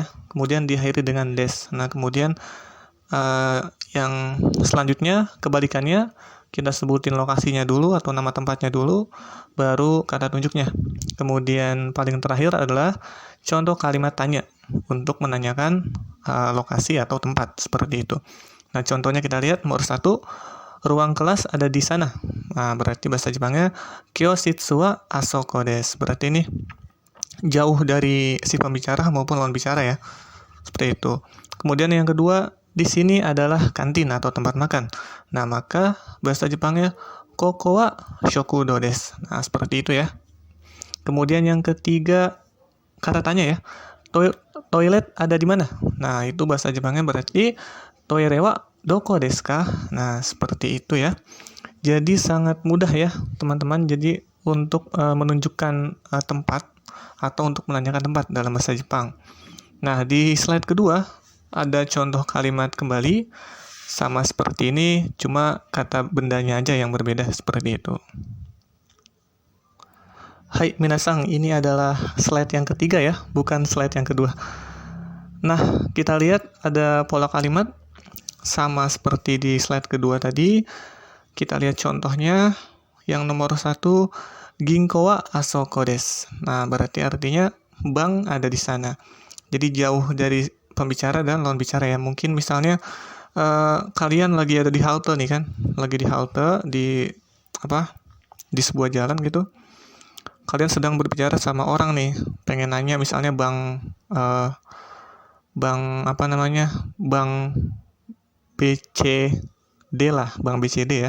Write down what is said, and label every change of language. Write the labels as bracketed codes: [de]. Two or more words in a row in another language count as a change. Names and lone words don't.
[id] Kemudian diakhiri dengan des. Nah, kemudian yang selanjutnya kebalikannya, kita sebutin lokasinya dulu atau nama tempatnya dulu, baru kata tunjuknya. Kemudian paling terakhir adalah contoh kalimat tanya untuk menanyakan lokasi atau tempat seperti itu. Nah, contohnya kita lihat nomor 1, ruang kelas ada di sana. Nah, berarti bahasa Jepangnya [ja] きょうしつはあそこです. [id] Berarti ini jauh dari si pembicara maupun lawan bicara ya. Seperti itu. Kemudian yang kedua, di sini adalah kantin atau tempat makan. Nah, maka bahasa Jepangnya [ja] ここはしょくどうです. [id] Nah, seperti itu ya. Kemudian yang ketiga, kata tanya ya. Toilet ada di mana? Nah, itu bahasa Jepangnya berarti [ja] トイレはどこですか? [id] Nah, seperti itu ya. Jadi sangat mudah ya, teman-teman. Jadi untuk menunjukkan tempat atau untuk menanyakan tempat dalam bahasa Jepang. Nah, di slide kedua ada contoh kalimat kembali sama seperti ini, cuma kata bendanya aja yang berbeda seperti itu. [ja] はい、みなさん, [id] ini adalah slide yang ketiga ya, bukan slide yang kedua. Nah, kita lihat ada pola kalimat sama seperti di slide kedua tadi. Kita lihat contohnya yang nomor 1, [ja] ぎんこうはあそこです. [id] Nah, berarti artinya bank ada di sana. Jadi jauh dari pembicara dan lawan bicara ya. Mungkin misalnya kalian lagi ada di halte nih kan, lagi di halte di sebuah jalan gitu. Kalian sedang berbicara sama orang nih, pengen nanya misalnya bank BCD lah, bank BCD ya.